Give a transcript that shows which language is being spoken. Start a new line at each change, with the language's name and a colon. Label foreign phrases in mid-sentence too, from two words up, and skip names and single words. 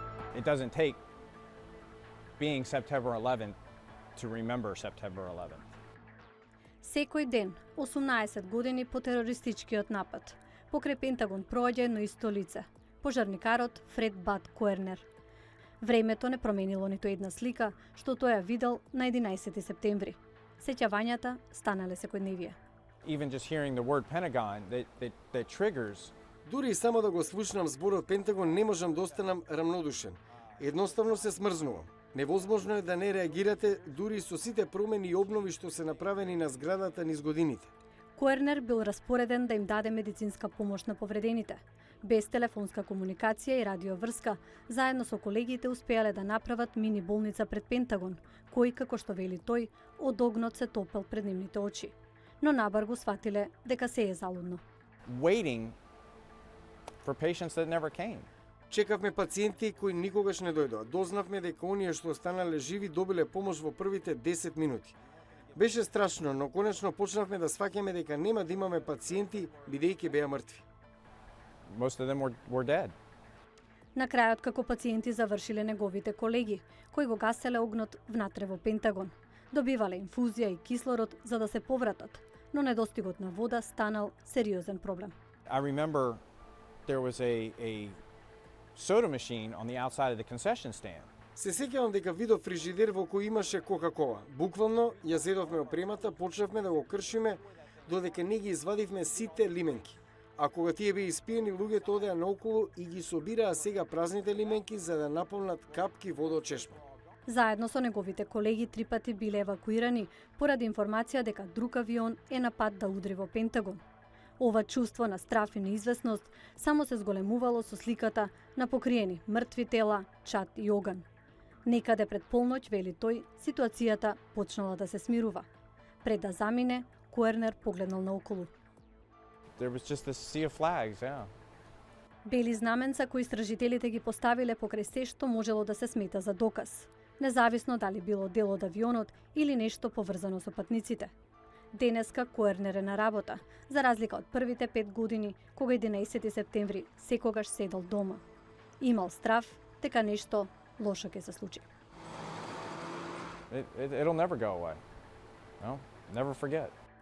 English: It doesn't take being September 11th to remember September 11th.
Macedonian: Секој ден, 18 години по терористичкиот напад, покрај Пентагон проаѓа едно исто лице, пожарникарот Фред Бад Коернер. Времето не променило ниту една слика што тој ја видел на 11 септември. Сеќавањата станале секојдневие.
English: Even just hearing the word Pentagon, that triggers.
Macedonian: Дури и само да го слушнам зборот Пентагон не можам да останам рамнодушен. Едноставно се смрзнувам. Невозможно е да не реагирате дури со сите промени и обнови што се направени на зградата низ годините. Коернер бил распореден да им даде медицинска помош на повредените. Без телефонска комуникација и радиоврска, заедно со колегите успеале да направат мини болница пред Пентагон, кој, како што вели тој, од огнот се топел пред нивните очи. Но набар го сватиле дека се е залудно.
English: Waiting for patients that never came.
Macedonian: Чекавме пациенти кои никогаш не дојдоа. Дознавме дека оние што останале живи добиле помош во првите 10 минути. Беше страшно, но конечно почнавме да сваќаме дека нема да имаме пациенти бидејќи беа мртви.
English: Most of them were dead.
Macedonian: На крајот, како пациенти завршиле неговите колеги, кои го гаселе огнот внатре во Пентагон. Добивале инфузија и кислород за да се повратат, но недостигот на вода станал сериозен проблем.
English: I remember there was a soda machine on the outside of the concession stand.
Macedonian: Се сеќавам дека видов фрижидер во кој имаше Кока-кола. Буквално ја зедовме опремата, почнавме да го кршиме додека не ги извадивме сите лименки. А кога тие беа испиени, луѓето одеа наоколу и ги собираа сега празните лименки за да наполнат капки вода од чешма. Заедно со неговите колеги 3 пати биле евакуирани поради информација дека друг авион е на пат да удри во Пентагон. Ова чувство на страф и неизвестност само се зголемувало со сликата на покриени мртви тела, чад и оган. Некаде пред полноќ, вели тој, ситуацијата почнала да се смирува. Пред да замине, Коернер погледнал наоколу.
English: There was just a sea of flags, yeah.
Macedonian: Бели знаменца кои истражителите ги поставиле покрај се што можело да се смета за доказ, независно дали било дел од авионот или нешто поврзано со патниците. Денеска Коернер е на работа, за разлика од првите 5 години, кога 11 септември секогаш седел дома. Имал страф дека нешто лошо ќе се случи.
English: It'll never go away. No, never forget.